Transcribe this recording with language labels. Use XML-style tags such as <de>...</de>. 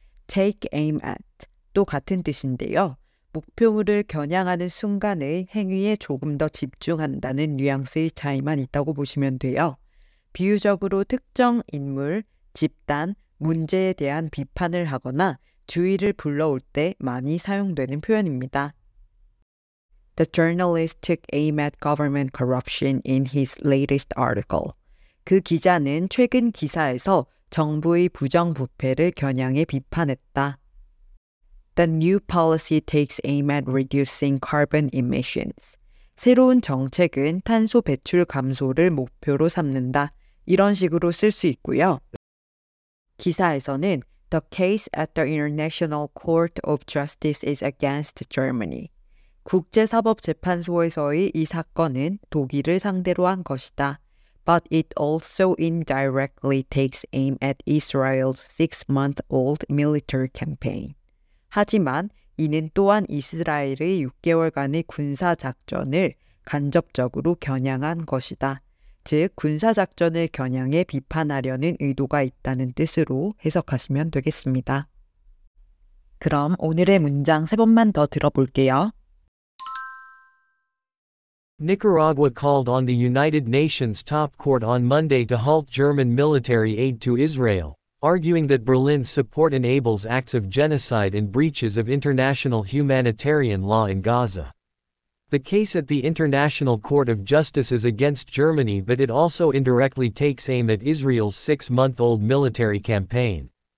<ko>take aim at 또 같은 뜻인데요. 목표물을 겨냥하는 순간의 행위에 조금 더 집중한다는 뉘앙스의 차이만 있다고 보시면 돼요. 비유적으로 특정 인물, 집단, 문제에 대한 비판을 하거나 주의를 불러올 때 많이 사용되는 표현입니다.</ko> <en>The journalist took aim at government corruption in his latest article.</en> <ko>그 기자는 최근 기사에서 정부의 부정부패를 겨냥해 비판했다.</ko> <en>The new policy takes aim at reducing carbon emissions.</en> <ko>새로운 정책은 탄소 배출 감소를 목표로 삼는다. 이런 식으로 쓸 수 있고요. 기사에서는</ko> <en>The case at the International Court of Justice is against Germany.</en> <ko>국제사법재판소에서의 이 사건은 독일을 상대로 한 것이다.</ko> <en>But it also indirectly takes aim at Israel's 6-month-old military campaign.</en> <ko>하지만 이는 또한 이스라엘의 6개월간의 군사작전을 간접적으로 겨냥한 것이다. 즉, 군사작전을 겨냥해 비판하려는 의도가 있다는 뜻으로 해석하시면 되겠습니다. 그럼 오늘의 문장 3번만 더 들어볼게요.</ko> <en>Nicaragua called on the United Nations top court on Monday to halt German military aid to Israel, arguing that Berlin's support enables acts of genocide and breaches of international humanitarian law in Gaza. The case at the International Court of Justice is against Germany, but it also indirectly takes aim at Israel's 6-month-old military campaign.</en>